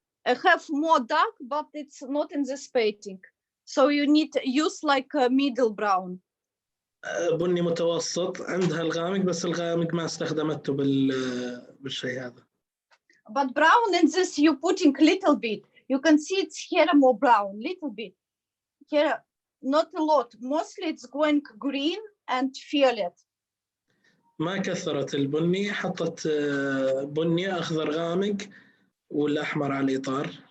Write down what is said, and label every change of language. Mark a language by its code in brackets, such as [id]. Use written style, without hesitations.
[en] I have more dark, but it's not in this painting. So you need to use like a middle brown. [ar] بني متوسط، عندها الغامق بس الغامق ما استخدمته بالشيء هذا. [en] But brown in this you putting little bit. You can see it's here more brown, little bit. Here, not a lot. Mostly it's going green and violet. [ar] ما كثرت البني، حطت بني أخضر غامق والأحمر على الإطار.